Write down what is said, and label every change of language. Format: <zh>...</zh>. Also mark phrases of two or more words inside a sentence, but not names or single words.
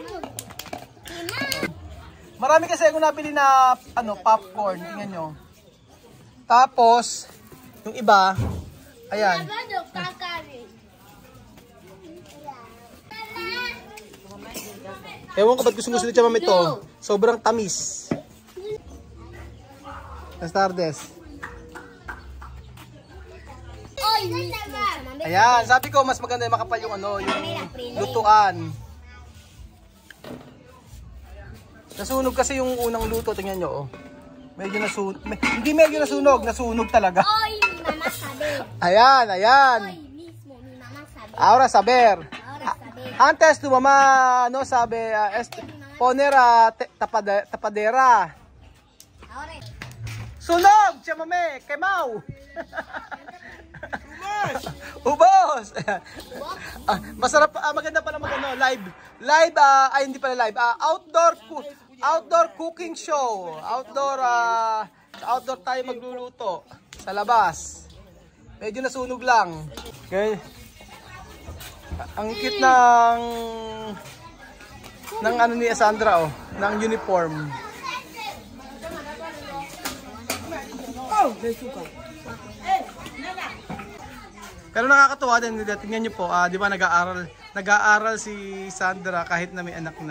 <tl>Marami kasi ako nabili na popcorn. Tingnan nyo. Tapos, yung iba, ayan. Ewan ko ba't gusto ni Chamame ito. Sobrang tamis.</tl> <es>Las tardes.</es> <tl>Ayan, sabi ko mas maganda yung makapal yung yung lutuan. Nasunog kasi yung unang luto, tingnan nyo. Medyo nasunog. Hindi medyo nasunog, nasunog talaga. Ayan, ayan.</tl> <es>Ahora saber. Antes tu mamá no sabe poner tapadera.</es> <tl>Sunog, Chamame, Mau. Ubos. Masarap, maganda pala live. Live ay hindi pala live.</tl> <en>Outdoor cooking show.</en> <tl>Outdoor tayo magluluto sa labas. Medyo nasunog lang. Okay. Ang cute ng ano ni Sandra ng uniform. Pero nakakatuwa din, tingnan niyo po, di ba nag-aaral si Sandra kahit na may anak na.</tl>